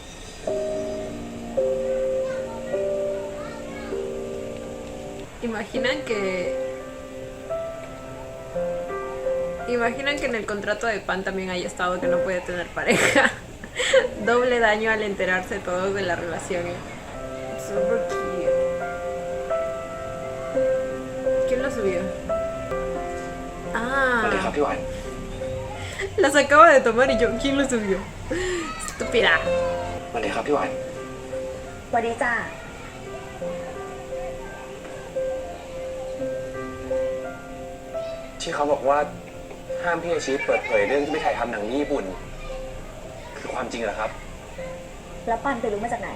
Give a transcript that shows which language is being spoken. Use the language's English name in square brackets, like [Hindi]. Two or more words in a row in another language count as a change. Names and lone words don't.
[Spanish] Imaginan que en el contrato de Pan también haya estado que no puede tener pareja. Doble daño al enterarse todos de la relación. Super cute. ¿Quién lo subió? [Thai] สวัสดี Ah, ครับพี่หวาน [Spanish] las acaba de tomar y yo, ¿quién lo subió? Estúpida. [Thai] สวัสดีครับพี่หวาน สวัสดีจ้า ที่เขาบอกว่าห้ามพี่อาชีพเปิดเผยเรื่องที่ไปถ่ายทำหนังที่ญี่ปุ่น คือความจริงเหรอครับ แล้วปันไปรู้มาจากไหน